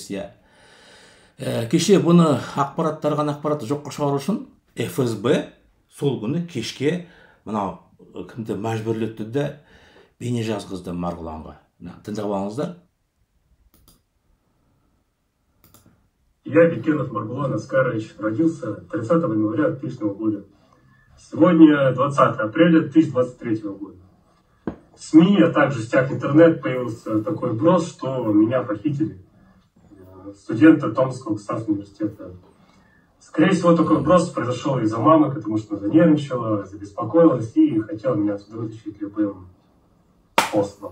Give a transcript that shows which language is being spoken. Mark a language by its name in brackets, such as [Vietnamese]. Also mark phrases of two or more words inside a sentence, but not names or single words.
[Kazakh] Кеше бұны ақпараттарған ақпаратты жоққа шығару үшін ФСБ сол күні кешке мынау кімді мәжбүрлетті де бейне жазғызды Марғұланға. Тыңдап алыңыздар. [Russian] Я, Бекенов Маргулан Аскарович, родился 30 января 2000 года. Сегодня 20 апреля 2023 года. В СМИ, а также в сетях интернет появился такой вброс, что меня похитили, студента Томского государственного университета. Скорее всего, такой вброс произошел из-за мамы, потому что занервничала, забеспокоилась и хотела меня отсюда вытащить любым способом.